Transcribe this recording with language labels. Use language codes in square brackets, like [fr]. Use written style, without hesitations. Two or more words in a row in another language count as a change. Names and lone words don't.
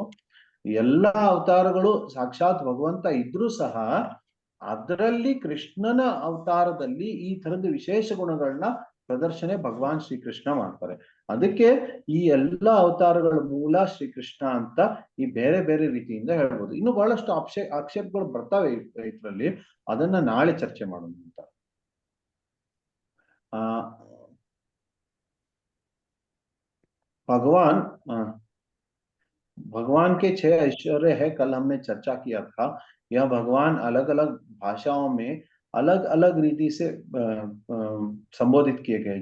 [kn] ಎಲ್ಲಾ ಅವತಾರಗಳು ಸಾಕ್ಷಾತ್ ಭಗವಂತ ಇದ್ರೂ ಸಹ ಅದರಲ್ಲಿ ಕೃಷ್ಣನ ಅವತಾರದಲ್ಲಿ ಈ ತರದ ವಿಶೇಷ ಗುಣಗಳನ್ನ ಪ್ರದರ್ಶನ ಭಗವಾನ್ ಶ್ರೀಕೃಷ್ಣ ಮಾಡ್ತಾರೆ. ಅದಕ್ಕೆ ಈ ಎಲ್ಲಾ ಅವತಾರಗಳ ಮೂಲ ಶ್ರೀಕೃಷ್ಣ ಅಂತ ಈ ಬೇರೆ ಬೇರೆ ರೀತಿಯಿಂದ ಹೇಳ್ಬೋದು. ಇನ್ನು ಬಹಳಷ್ಟು ಆಕ್ಷೇಪಗಳು ಬರ್ತಾವೆ ಇದರಲ್ಲಿ, ಅದನ್ನ ನಾಳೆ ಚರ್ಚೆ ಮಾಡೋಣ ಅಂತ. [hi] भगवान के 6 ऐश्वर्य है, कल हमने चर्चा किया था। यह भगवान अलग अलग भाषाओं में अलग अलग रीति से संबोधित किए गए।